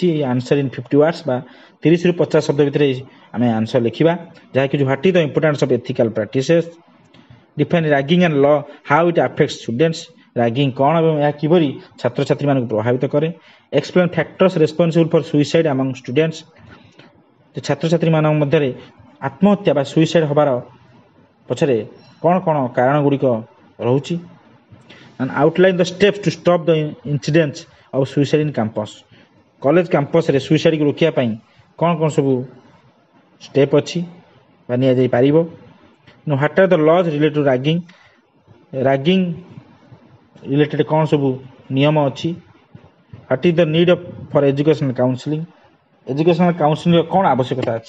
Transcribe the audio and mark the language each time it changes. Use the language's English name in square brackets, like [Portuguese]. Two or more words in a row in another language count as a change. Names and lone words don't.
[English] answer in 50 words [Odia] ବା 30ରୁ 50 ଶବ୍ଦ ଭିତରେ ଆମେ ଆନ୍ସର୍ ଲେଖିବା, ଯାହାକି [English] what is the importance of ethical practices, define ragging and law, how it affects students, [Odia] ରାଗିଂ କ'ଣ ଏବଂ ଏହା କିପରି ଛାତ୍ରଛାତ୍ରୀମାନଙ୍କୁ ପ୍ରଭାବିତ କରେ, [English] explain factors responsible for suicide among students, [Odia] ଛାତ୍ରଛାତ୍ରୀମାନଙ୍କ ମଧ୍ୟରେ ଆତ୍ମହତ୍ୟା ବା ସୁଇସାଇଡ୍ ହେବାର ପଛରେ କ'ଣ କାରଣ ଗୁଡ଼ିକ ରହୁଛି, [English] and outline the steps to stop the incidents of suicide in campus। [Odia] କଲେଜ କ୍ୟାମ୍ପସରେ ସୁଇସାଇଡ୍କୁ ରୋକିବା ପାଇଁ କ'ଣ ସବୁ ଷ୍ଟେପ୍ ଅଛି ବା ନିଆଯାଇପାରିବ। [English] what are the laws related to ragging related [Odia] କ'ଣ ସବୁ ନିୟମ ଅଛି, [English] what is the need for educational counselling [Odia] କ'ଣ ଆବଶ୍ୟକତା ଅଛି।